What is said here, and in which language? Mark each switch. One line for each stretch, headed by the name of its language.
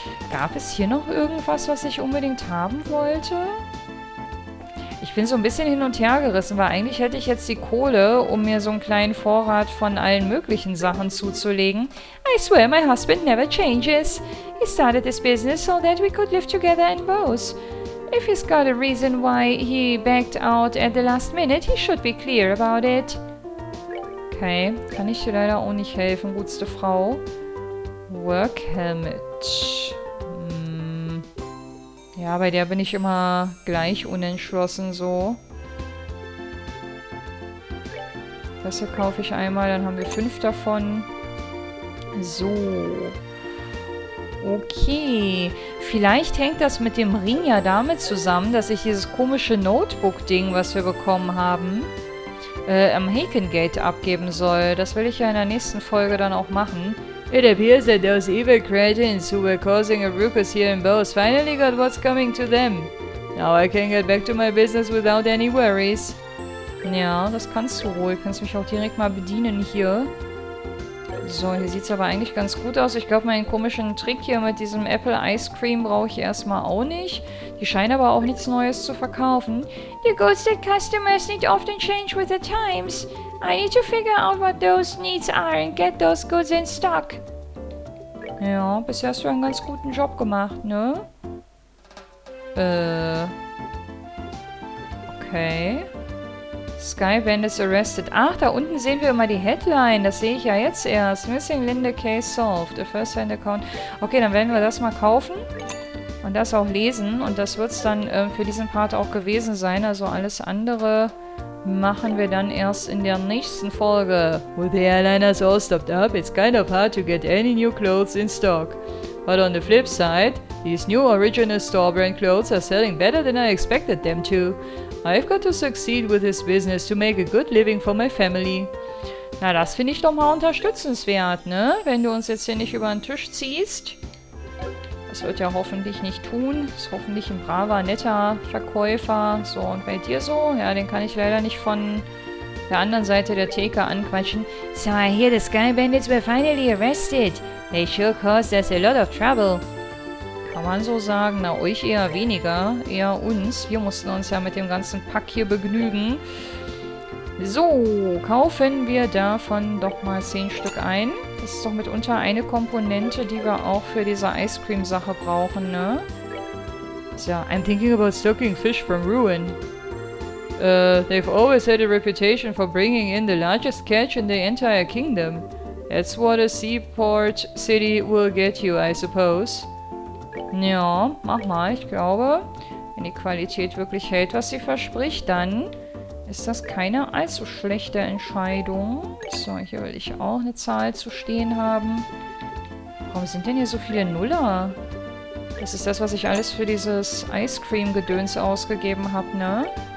German: Gab es hier noch irgendwas, was ich unbedingt haben wollte? Ich bin so ein bisschen hin und her gerissen, weil eigentlich hätte ich jetzt die Kohle, um mir so einen kleinen Vorrat von allen möglichen Sachen zuzulegen.
English: I swear my husband never changes. He started this business so that we could live together in both. If he's got a reason why he backed out at the last minute, he should be clear about it.
German: Okay, kann ich dir leider auch nicht helfen, gutste Frau. Work Helmet. Ja, bei der bin ich immer gleich unentschlossen so. Das hier kaufe ich einmal, dann haben wir 5 davon. So. Okay. Vielleicht hängt das mit dem Ring ja damit zusammen, dass ich dieses komische Notebook-Ding, was wir bekommen haben, am Hakengate abgeben soll. Das will ich ja in der nächsten Folge dann auch machen.
English: It appears that those evil cretins who were causing a ruckus here in Bose finally got what's coming to them. Now I can get back to my business without any worries.
German: Ja, das kannst du wohl. Kannst mich auch direkt mal bedienen hier. So, hier sieht es aber eigentlich ganz gut aus. Ich glaube, meinen komischen Trick hier mit diesem Apple Ice Cream brauche ich erstmal auch nicht. Die scheinen aber auch nichts Neues zu verkaufen.
English: The goods that customers need often change with the times. I need to figure out what those needs are and get those goods in stock.
German: Ja, bisher hast du einen ganz guten Job gemacht, ne? Okay.
English: Sky Bandits arrested.
German: Ach, da unten sehen wir immer die Headline. Das sehe ich ja jetzt erst.
English: Missing Linda Case solved. A first-hand account.
German: Okay, dann werden wir das mal kaufen. Und das auch lesen. Und das wird es dann für diesen Part auch gewesen sein. Also alles andere machen wir dann erst in der nächsten Folge.
English: With the airliners all stopped up, it's kind of hard to get any new clothes in stock. But on the flip side, these new original store brand clothes are selling better than I expected them to. I've got to succeed with this business to make a good living for my family.
German: Na, das finde ich doch mal unterstützenswert, ne? Wenn du uns jetzt hier nicht über den Tisch ziehst. Das wird ja hoffentlich nicht tun. Ist hoffentlich ein braver, netter Verkäufer. So, und bei dir so? Ja, den kann ich leider nicht von der anderen Seite der Theke anquatschen.
English: So, I hear the Sky Bandits were finally arrested. They sure caused us a lot of trouble.
German: Kann man so sagen. Na, euch eher weniger. Eher uns. Wir mussten uns ja mit dem ganzen Pack hier begnügen. So, kaufen wir davon doch mal 10 Stück ein. Das ist doch mitunter eine Komponente, die wir auch für diese Ice Cream Sache brauchen, ne?
English: So, I'm thinking about stocking fish from ruin. They've always had a reputation for bringing in the largest catch in the entire kingdom. That's what a seaport city will get you, I suppose.
German: Ja, mach mal. Ich glaube, wenn die Qualität wirklich hält, was sie verspricht, dann ist das keine allzu schlechte Entscheidung. So, hier will ich auch eine Zahl zu stehen haben. Warum sind denn hier so viele Nuller? Das ist das, was ich alles für dieses Ice Cream-Gedöns ausgegeben habe, ne?